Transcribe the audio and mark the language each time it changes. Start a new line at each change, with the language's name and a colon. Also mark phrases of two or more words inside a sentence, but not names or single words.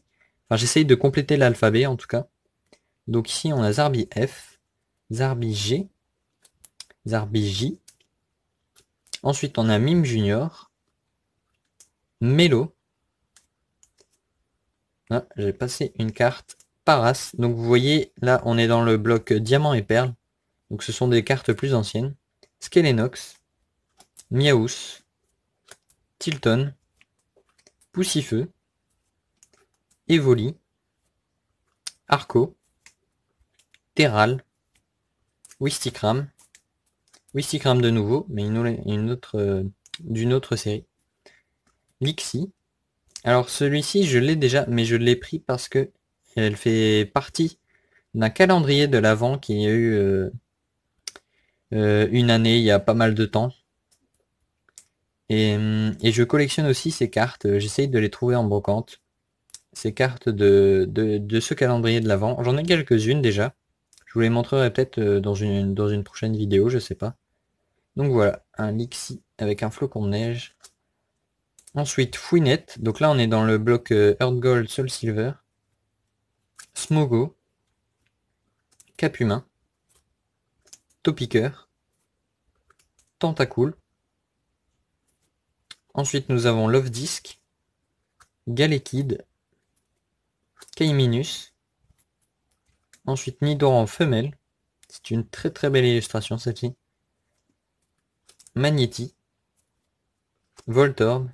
French: Enfin, j'essaye de compléter l'alphabet, en tout cas. Donc ici, on a Zarbi F, Zarbi G, Zarbi J. Ensuite, on a Mime Junior, Melo. Ah, j'ai passé une carte. Paras. Donc vous voyez, là, on est dans le bloc Diamant et Perle. Donc ce sont des cartes plus anciennes. Skelenox, Miaous, Tilton, Poussifeu, Evoli, Arco, Terral, Wistikram, Wistikram de nouveau, mais une autre d'une autre série. Lixie. Alors celui-ci, je l'ai déjà, mais je l'ai pris parce que elle fait partie d'un calendrier de l'Avent qui a eu une année, il y a pas mal de temps. Et je collectionne aussi ces cartes, j'essaye de les trouver en brocante. Ces cartes de ce calendrier de l'Avent. J'en ai quelques-unes déjà. Je vous les montrerai peut-être dans une prochaine vidéo, je sais pas. Donc voilà, un Lixie avec un flocon de neige. Ensuite, Fouinette. Donc là, on est dans le bloc Earth Gold, Soul Silver. Smogo. Capumain. Topiqueur. Tentacool. Ensuite, nous avons Love Disc. Galekid. Kaiminus. Ensuite, Nidoran femelle. C'est une très très belle illustration celle-ci. Magnéti. Voltorb.